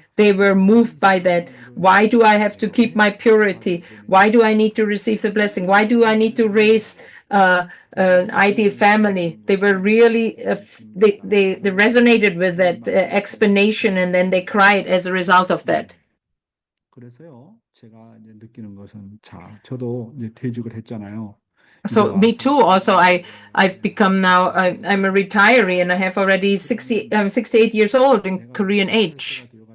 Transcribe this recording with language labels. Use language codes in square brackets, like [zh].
[en] They were moved by that. Why do I have to keep my purity? Why do I need to receive the blessing? Why do I need to raise an ideal family? They were really, they resonated with that explanation, and then they cried as a result of that. [ko] 그래서요, 제가 이제 느끼는 것은 자, 저도 이제 퇴직을 했잖아요. [en] So me too. Also, I've become now. I'm a retiree, and I have already 68 years old in Korean age.